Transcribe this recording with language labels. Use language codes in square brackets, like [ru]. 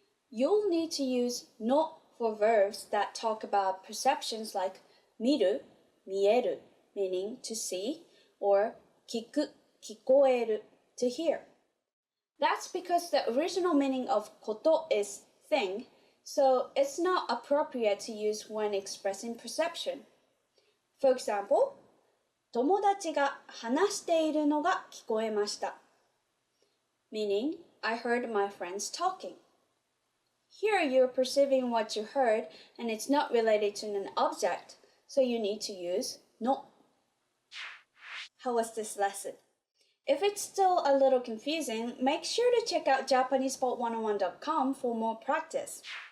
[en] You'll need to use no for verbs that talk about perceptions like 見る, 見える, meaning to see, or 聞く, 聞こえる, to hear. That's because the original meaning of koto is thing, so it's not appropriate to use when expressing perception. For example, [ja] 友達が話しているのが聞こえました. [en] Meaning, I heard my friends talking. Here you're perceiving what you heard and it's not related to an object, so you need to use no. How was this lesson? If it's still a little confusing, make sure to check out JapanesePod101.com for more practice.